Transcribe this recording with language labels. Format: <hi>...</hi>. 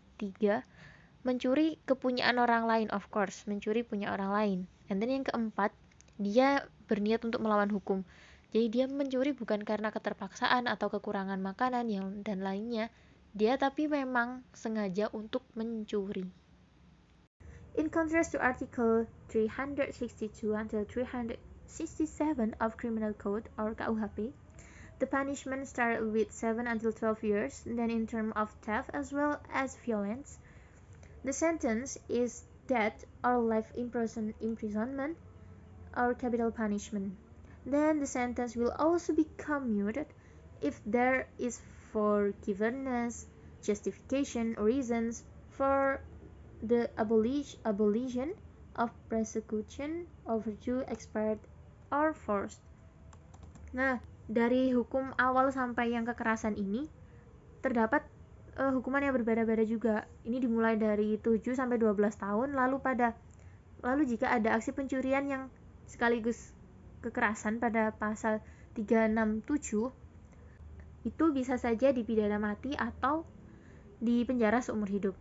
<id>3, mencuri kepunyaan orang lain,</id> <en>of course,</en> <id>mencuri punya orang lain.</id> <en>And then</en> <id>yang keempat, dia berniat untuk melawan hukum. Jadi dia mencuri bukan karena keterpaksaan atau kekurangan makanan dan lainnya. Dia tapi memang sengaja untuk mencuri.</id> <en>In contrast to Article 362 until 367 of Criminal Code or KUHP, the punishment started with 7 until 12 years, then in terms of theft as well as violence, the sentence is death or life imprisonment or capital punishment. Then the sentence will also be commuted if there is forgiveness, justification, or reasons for the abolition of persecution overdue, expired, or forced.</en> <id>Nah, dari hukum awal sampai yang kekerasan ini terdapat hukuman yang berbeda-beda juga. Ini dimulai dari 7 sampai 12 tahun, lalu jika ada aksi pencurian yang sekaligus kekerasan pada pasal 367, itu bisa saja dipidana mati atau dipenjara seumur hidup.</id>